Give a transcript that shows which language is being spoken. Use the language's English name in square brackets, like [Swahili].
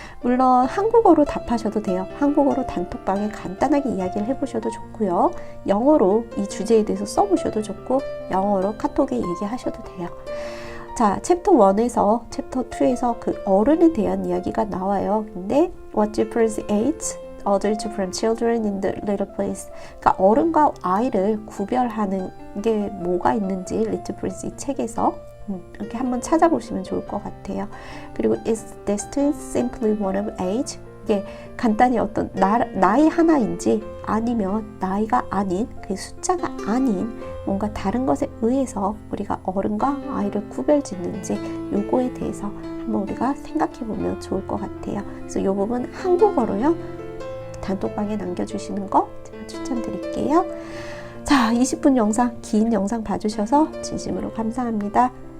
[Korean] 물론 한국어로 답하셔도 돼요. 한국어로 단톡방에 간단하게 이야기를 해보셔도 좋고요. 영어로 이 주제에 대해서 써보셔도 좋고, 영어로 카톡에 얘기하셔도 돼요. 자, 챕터 1에서 챕터 2에서 그 어른에 대한 이야기가 나와요. 근데 [English] what differentiates adults from children in the little place. [Korean] 그러니까 어른과 아이를 구별하는 게 뭐가 있는지 리틀 프린스 이 책에서 이렇게 한번 찾아보시면 좋을 것 같아요. [English] 그리고 is distance simply one of age? [Korean] 이게 간단히 어떤 나이 하나인지 아니면 나이가 아닌, 그 숫자가 아닌 뭔가 다른 것에 의해서 우리가 어른과 아이를 구별짓는지, 요거에 대해서 한번 우리가 생각해 보면 좋을 것 같아요. 그래서 요 부분 한국어로요, 단톡방에 남겨주시는 거 제가 추천드릴게요. 자, 20분 영상, 긴 영상 봐주셔서 진심으로 감사합니다.